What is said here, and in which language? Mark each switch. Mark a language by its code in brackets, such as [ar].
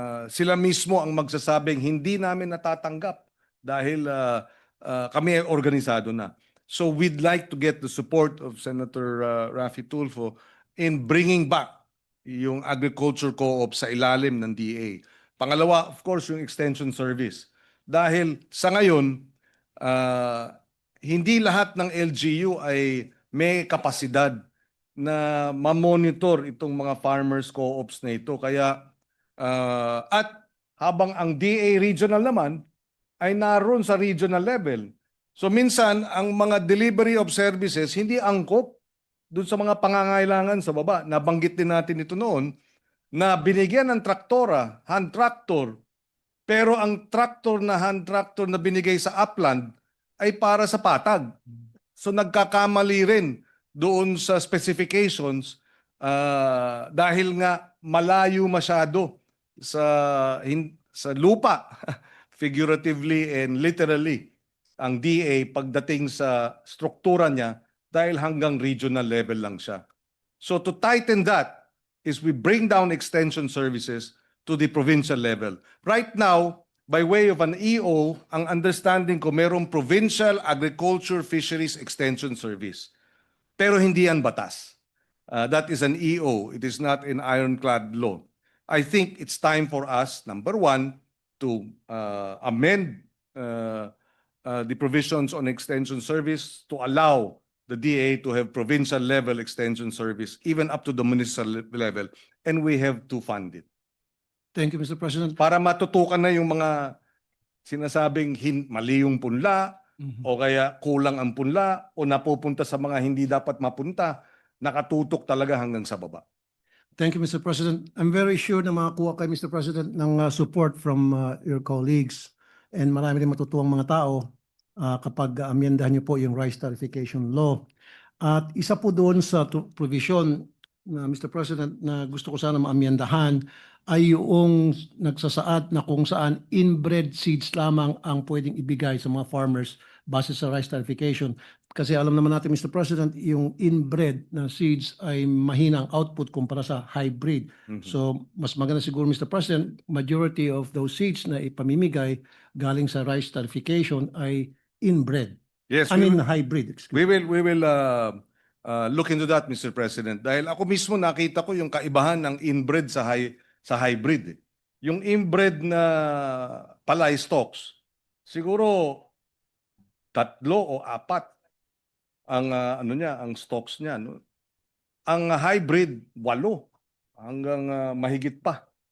[tl] Sila mismo ang magsasabing hindi namin natatanggap dahil kami ay organisado na. [en] So we'd like to get the support of Senator Raffy Tulfo in bringing back [tl] yung [en] agriculture co-op [tl] sa ilalim ng [en] DA. [tl] Pangalawa, [en] of course, [tl] yung [en] extension service. [tl] Dahil sa ngayon, hindi lahat ng LGU ay may kapasidad na ma-monitor itong mga farmers co-ops na ito. Kaya, at habang ang DA regional naman ay naroon sa regional level. So minsan, ang mga delivery of services hindi angkop doon sa mga pangangailangan sa baba. Nabanggit din natin ito noon na binigyan ng traktora, hand tractor, pero ang tractor na hand tractor na binigay sa upland ay para sa patag. So nagkakamali rin doon sa specifications dahil nga malayo masyado sa lupa, [en] figuratively and literally, [tl] ang DA pagdating sa struktura niya dahil hanggang regional level lang siya. [en] So to tighten that is we bring down extension services to the provincial level. Right now, by way of an EO, [tl] ang understanding ko merong [en] Provincial Agriculture Fisheries Extension Service. [tl] Pero hindi yan batas. [en] That is an EO. It is not an ironclad law. [tl] I think it's time [en] for us, number one, to amend the provisions on extension service to allow the DA to have provincial level extension service even up to the municipal level, and we have to fund it. Thank you, Mr. President. [tl] Para matutukan na yung mga sinasabing mali yung punla o kaya kulang ang punla o napupunta sa mga hindi dapat mapunta, nakatutok talaga hanggang sa baba. [en] Thank you, Mr. President. I'm very sure [tl] na makakuha kay [en] Mr. [tl] President ng [en] support from your colleagues [tl] and marami rin matutuwang mga tao kapag amyendahan niyo po yung rice tarification law. At isa po doon sa provision na Mr. President na gusto ko sana maamyendahan ay yung nagsasaad na kung saan inbred seeds lamang ang pwedeng ibigay sa mga farmers base sa rice tarification. Kasi alam naman natin, Mr. President, yung inbred na seeds ay mahinang output kumpara sa hybrid. So, mas maganda siguro, Mr. President, [en] majority of those seeds [tl] na ipamimigay galing sa rice tarification ay inbred. [en] Yes, I mean, hybrid. Excuse me. we will look into that, Mr. [tl] President. Dahil ako mismo nakita ko yung kaibahan ng inbred sa hybrid. Yung inbred na palay stocks, siguro 3 o 4 ang ang stocks niya, no? Ang hybrid 8 hanggang mahigit pa.